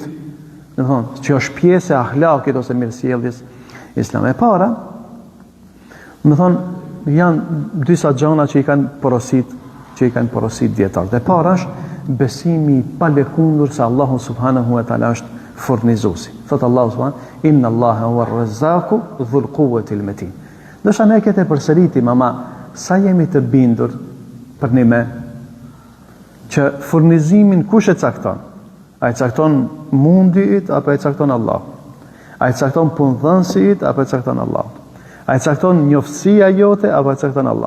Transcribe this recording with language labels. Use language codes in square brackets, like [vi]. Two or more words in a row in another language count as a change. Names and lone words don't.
[sq] Më thonë, që është pjesë e ahlakit ose mirësjelljes islam. E para, më thonë, janë disa gjëra që i kanë porosit dietarët. E para është besimi i palëkundur se Allahu [ar] سبحانه وتعالى [sq] është furnizuesi. Thot Allahu subhanahu, [ar] إن الله هو الرزاق ذو القوة المتين. [sq] Do sa ne këtë përsëritim, ama sa jemi të bindur për ne që furnizimin kush e cakton? A e cakton mundit apo e cakton Allah? A e cakton punëdhënësit apo e cakton Allah? A e cakton njoftësia jote apo e cakton Allah?